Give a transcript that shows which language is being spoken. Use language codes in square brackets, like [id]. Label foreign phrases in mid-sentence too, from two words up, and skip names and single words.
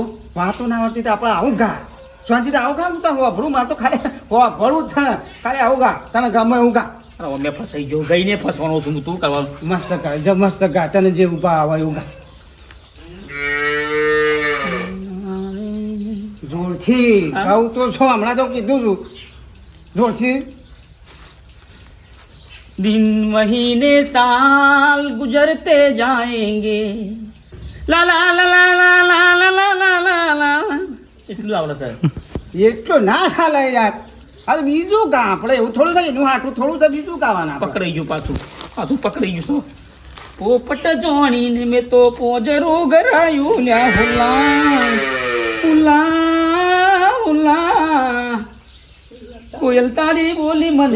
[gu] વાતો ના આવડતી તો આપણે આવું ગા શાંતિ આવું ગા હું તો હોભળું મારે તો ખાલી હોભળું જ છે ખાલી આવું ગા તને ગમે એવું ગા અરે મેં ફસાઈ ગયો ગઈને ફસવાનો છું હું તું કરવાનું મસ્ત ગા જે મસ્ત ગા તને જે ઉભા આવે એવું ગા જોરથી હા? કહું તો છો હમણાં તો કીધું છું જોરથી [hi] दिन महीने साल गुजरते जाएंगे ला ला ला ला ला ला ला ला ला ला ला [gu] એટલું આવડે સાહેબ એટલો ના ચાલે યાર હવે બીજું ગા આપણે એવું થોડું થાય એનું હાટું થોડું તો બીજું ગાવાના પકડાઈ ગયું પાછું પકડાઈ ગયું પોપટ જોણીને મેં તો પોજરું ગરાયું લ્યા હુલા હુલા હુલા કોયલ તારી બોલી મને